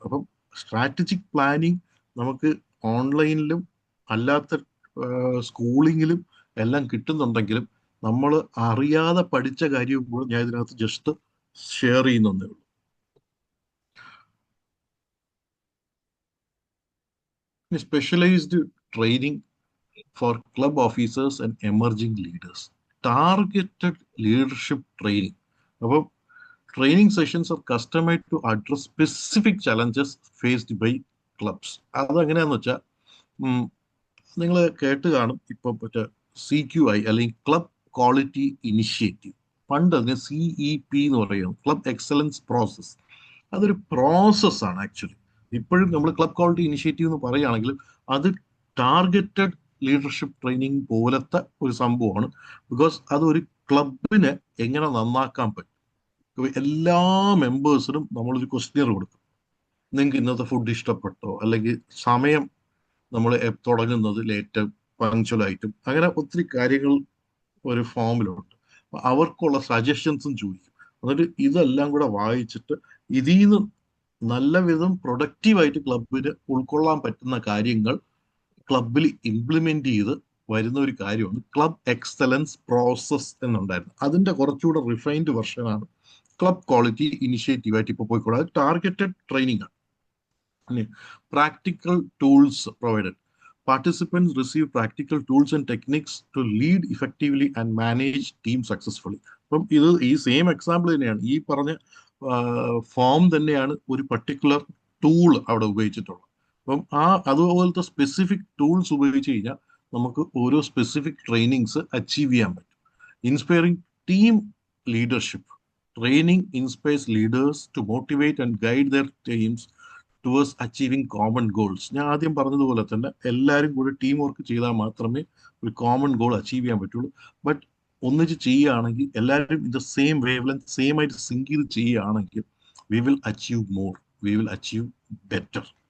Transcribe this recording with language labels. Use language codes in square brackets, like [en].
[ml] അപ്പം strategic planning നമുക്ക് ഓൺലൈനിലും അല്ലാത്ത സ്കൂളിങ്ങിലും എല്ലാം കിട്ടുന്നുണ്ടെങ്കിലും നമ്മൾ അറിയാതെ പഠിച്ച കാര്യവും കൂടെ ഞാൻ ഇതിനകത്ത് ജസ്റ്റ് ഷെയർ ചെയ്യുന്നേ ഉള്ളൂ. [en] Specialised training for club officers and emerging leaders, targeted leadership training. അപ്പം training sessions are customized to address specific challenges faced by clubs. [ml] അതെങ്ങനെയാന്ന് വെച്ചാൽ നിങ്ങൾ കേട്ട് കാണും, ഇപ്പൊ CQI അല്ലെങ്കിൽ ക്ലബ് ക്വാളിറ്റി ഇനിഷ്യേറ്റീവ്. പണ്ട് അതിന് CEP എന്ന് പറയുന്നത്, ക്ലബ് എക്സലൻസ് പ്രോസസ്. അതൊരു പ്രോസസ്സാണ് ആക്ച്വലി. ഇപ്പോഴും നമ്മൾ ക്ലബ് ക്വാളിറ്റി ഇനിഷ്യേറ്റീവ് എന്ന് പറയുകയാണെങ്കിലും അത് ടാർഗറ്റഡ് ലീഡർഷിപ്പ് ട്രെയിനിങ് പോലത്തെ ഒരു സംഭവമാണ്. ബിക്കോസ് അതൊരു ക്ലബിനെ എങ്ങനെ നന്നാക്കാൻ പറ്റും. എല്ലാ മെമ്പേഴ്സിനും നമ്മളൊരു ക്വസ്റ്റ്യർ കൊടുക്കും. നിങ്ങൾക്ക് ഇന്നത്തെ ഫുഡ് ഇഷ്ടപ്പെട്ടോ, അല്ലെങ്കിൽ സമയം നമ്മൾ തുടങ്ങുന്നത് ലേറ്റ് പങ്ക്ച്വലായിട്ടും, അങ്ങനെ ഒത്തിരി കാര്യങ്ങൾ ഒരു ഫോമിലുണ്ട്. അവർക്കുള്ള സജഷൻസും ചോദിക്കും. എന്നിട്ട് ഇതെല്ലാം കൂടെ വായിച്ചിട്ട് ഇതിൽ നിന്ന് നല്ല വിധം പ്രൊഡക്റ്റീവായിട്ട് ക്ലബിന് ഉൾക്കൊള്ളാൻ പറ്റുന്ന കാര്യങ്ങൾ ക്ലബിൽ ഇംപ്ലിമെന്റ് ചെയ്ത് വരുന്ന ഒരു കാര്യമാണ് ക്ലബ് എക്സലൻസ് പ്രോസസ് എന്നുണ്ടായിരുന്നു. അതിന്റെ കുറച്ചുകൂടെ റിഫൈൻഡ് വെർഷനാണ് ക്ലബ് ക്വാളിറ്റി ഇനിഷ്യേറ്റീവ് ആയിട്ട് ഇപ്പോൾ പോയിക്കോളാം. അത് ടാർഗറ്റഡ് ട്രെയിനിങ് ആണ്. Practical tools provided. [en] Participants receive practical tools and techniques to lead effectively and manage team successfully. [ml] അപ്പം ഇത് ഈ സെയിം എക്സാമ്പിൾ തന്നെയാണ്, ഈ പറഞ്ഞ ഫോം തന്നെയാണ് ഒരു പർട്ടിക്കുലർ ടൂൾ അവിടെ ഉപയോഗിച്ചിട്ടുള്ളത്. അപ്പം അതുപോലത്തെ സ്പെസിഫിക് ടൂൾസ് ഉപയോഗിച്ച് കഴിഞ്ഞാൽ നമുക്ക് ഓരോ സ്പെസിഫിക് ട്രെയിനിങ്സ് അച്ചീവ് ചെയ്യാൻ പറ്റും. [en] Inspiring team leadership. Training inspires leaders to motivate and guide their teams towards achieving common goals. [ml] ഞാൻ ആദ്യം പറഞ്ഞതുപോലെ തന്നെ എല്ലാവരും കൂടി ടീം വർക്ക് ചെയ്താൽ മാത്രമേ ഒരു കോമൺ ഗോൾ അച്ചീവ് ചെയ്യാൻ പറ്റുള്ളൂ. ബട്ട് ഒന്നിച്ച് ചെയ്യുകയാണെങ്കിൽ എല്ലാവരും [en] in the same wavelength, [ml] same ആയിട്ട് സിങ്ക് ചെയ്ത് ചെയ്യുകയാണെങ്കിൽ [en] We will achieve more, we will achieve better.